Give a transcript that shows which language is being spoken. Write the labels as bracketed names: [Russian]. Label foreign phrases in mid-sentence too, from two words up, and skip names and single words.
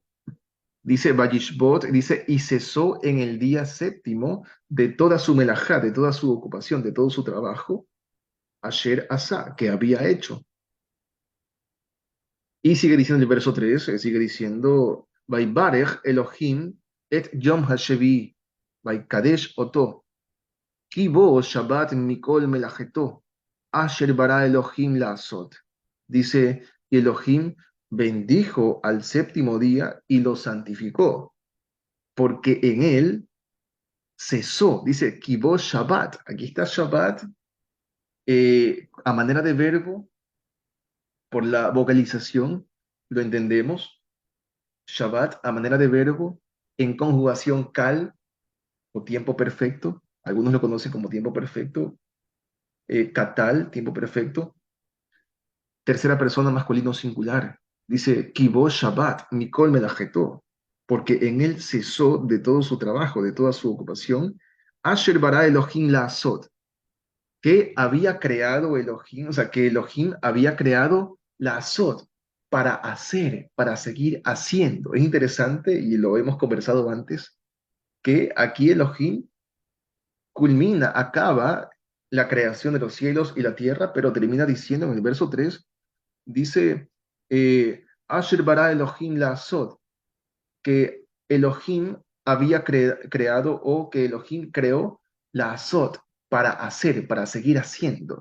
[Spanish] Dice Vayishbot, dice, y cesó en el día séptimo de toda su melajá, de toda su ocupación, de todo su trabajo, [Hebrew] אשר עשה, [Spanish] que había hecho. Y sigue diciendo el verso 3, sigue diciendo, [Hebrew] ויברך אלוהים את יום השביעי, ויקדש אותו, כי בו שבת מכל מלאכתו, אשר ברא אלוהים לעשות. [Spanish] Dice, y Elohim bendijo al séptimo día y lo santificó, porque en él cesó. Dice, [Hebrew] כי בו שבת. [Spanish] Aquí está Shabbat a manera de verbo, por la vocalización, lo entendemos. Shabbat a manera de verbo en conjugación cal o tiempo perfecto. Algunos lo conocen como tiempo perfecto. Katal, tiempo perfecto. Tercera persona masculino singular. [Hebrew] Dice, כי בו שבת, מכל מלאכתו, [Spanish] porque en él cesó de todo su trabajo, de toda su ocupación. [Hebrew] אשר ברא אלוהים לעשות, [Spanish] que había creado Elohim, o sea, que Elohim había creado la Asot para hacer, para seguir haciendo. Es interesante, y lo hemos conversado antes, que aquí Elohim culmina, acaba la creación de los cielos y la tierra, pero termina diciendo en el verso 3 dice, [Hebrew] אשר ברא אלוהים לעשות, [Spanish] que Elohim había creado o que Elohim creó la Azot para hacer, para seguir haciendo.